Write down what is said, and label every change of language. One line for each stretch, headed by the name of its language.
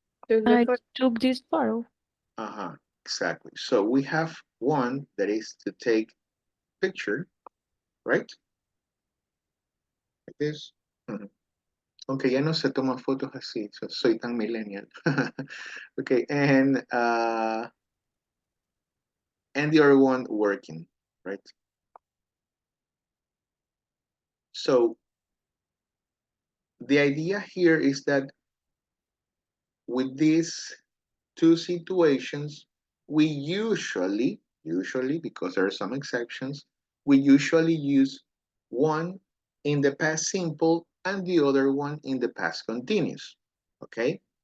English: I took this photo. Exactly. So we have one that is to take picture, right? Like this.
Spanish: Aunque ya no se toman fotos así, soy tan millennial.
English: Okay, and the other one working, right? So the idea here is that with these 2 situations, we usually, because there are some exceptions, we usually use one in the past simple and the other one in the past continuous, okay?